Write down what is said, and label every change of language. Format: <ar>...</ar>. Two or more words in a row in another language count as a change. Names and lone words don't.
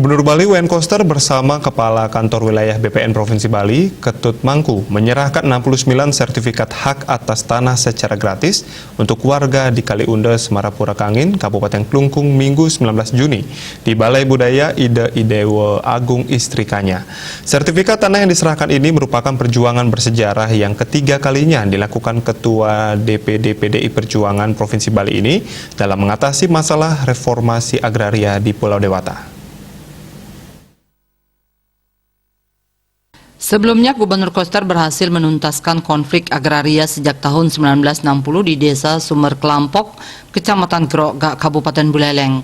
<id>Gubernur Bali Wayan Koster bersama Kepala Kantor Wilayah BPN Provinsi Bali, Ketut Mangku, menyerahkan 69 sertifikat hak atas tanah secara gratis untuk warga di Kaliunda, Semarapura Kangin, Kabupaten Klungkung, Minggu 19 Juni di Balai Budaya Ide Idewa Agung Istrikanya. Sertifikat tanah yang diserahkan ini merupakan perjuangan bersejarah yang ketiga kalinya dilakukan Ketua DPD PDI Perjuangan Provinsi Bali ini dalam mengatasi masalah reformasi agraria di Pulau Dewata. Sebelumnya, Gubernur Koster berhasil menuntaskan konflik agraria sejak tahun 1960 di Desa Sumber Kelampok, Kecamatan Grogak, Kabupaten Buleleng.</id>